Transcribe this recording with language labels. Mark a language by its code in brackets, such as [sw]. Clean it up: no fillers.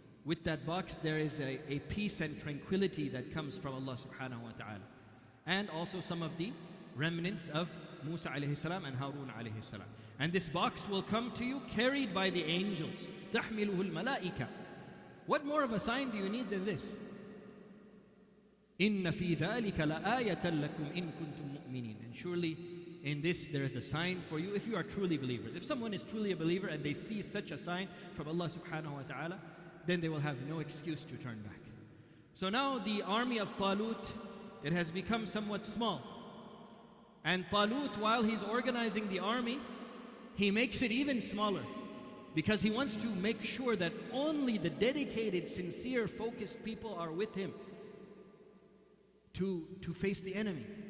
[en] With that box there is a peace and tranquility that comes from Allah subhanahu wa ta'ala. And also some of the remnants of Musa alayhi salam and Harun alayhi salam. And this box will come to you carried by the angels. [ar] تحمله الملائكة. [en] What more of a sign do you need than this? [ar] إن في ذلك لآية لكم إن كنتم مؤمنين. [en] And surely in this there is a sign for you if you are truly believers. If someone is truly a believer and they see such a sign from Allah subhanahu wa ta'ala, then they will have no excuse to turn back. So now the army of Talut, it has become somewhat small. And Talut, while he's organizing the army, he makes it even smaller because he wants to make sure that only the dedicated, sincere, focused people are with him to face the enemy.